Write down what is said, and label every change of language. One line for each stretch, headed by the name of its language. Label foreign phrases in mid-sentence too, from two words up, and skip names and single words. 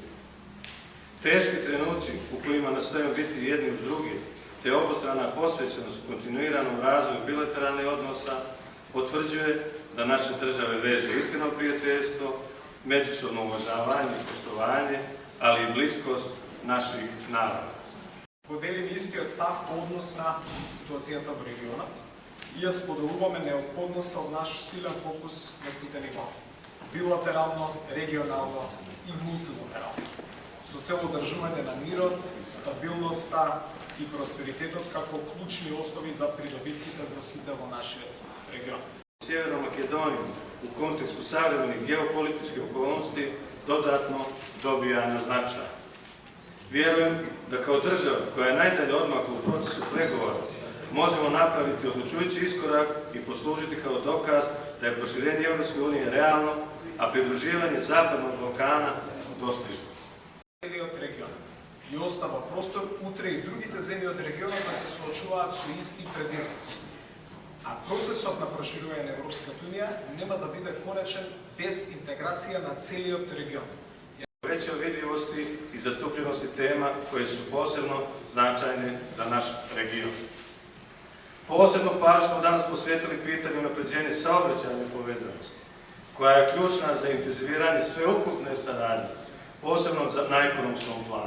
Bosnian: Teški trenuci u kojima nastojimo biti jedni uz drugi, te obostrana posvećenost kontinuiranom razvoju bilateralnih odnosa potvrđuje da naše države veže iskreno prijateljstvo, međusobno uvažavanje i poštovanje, ali i bliskost naših naroda.
Macedonian: Поделим истиот став по однос на ситуацијата во регионот и ја споделуваме неопходноста од наш силен фокус на сите нива, билатерално, регионално и мултилатерално, со цел одржување на мирот, стабилноста и просперитетот како клучни основи за придобивките за сите во нашиот регион.
Bosnian: Северна Македонија у контексту savremenih geopolitičkih okolnosti dodatno dobija na značaju. Vjerujem da kao država koja je najdalje odmakla u procesu pregovora možemo napraviti odlučujući iskorak i poslužiti kao dokaz da je proširenje Evropske unije realno, a pridruživanje Zapadnog Balkana dostižno.
Macedonian: Целиот регион и остава простор утре и другите земји од регионот да се соочуваат со исти предизвици. А процесот на проширување на Европската унија нема да биде конечен без интеграција на целиот регион.
Bosnian: Veće vidljivosti i zastupljenosti tema koje su posebno značajne za naš region. Posebno pažnju smo danas posvetili pitanju unapređenja saobraćajne povezanosti, koja je ključna za intenziviranje sveukupne saradnje, posebno na ekonomskom planu.